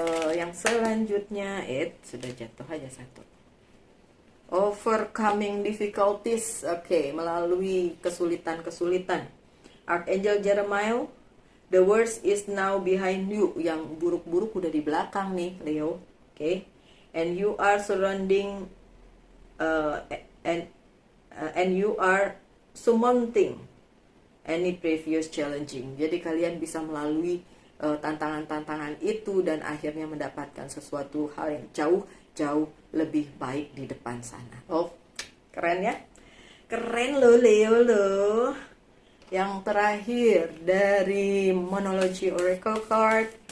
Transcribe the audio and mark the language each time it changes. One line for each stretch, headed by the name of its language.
Indonesian: Yang selanjutnya sudah jatuh aja satu.
English: Overcoming difficulties.
Indonesian: Oke, melalui kesulitan-kesulitan.
English: Archangel Jeremiah, the worst is now behind you.
Indonesian: Yang buruk-buruk udah di belakang nih, Leo. Oke.
English: And you are surrounding and you are surmounting any previous challenging.
Indonesian: Jadi kalian bisa melalui tantangan-tantangan itu dan akhirnya mendapatkan sesuatu hal yang jauh lebih baik di depan sana. Oh, keren ya? Keren loh Leo loh. Yang terakhir dari Monology Oracle Card.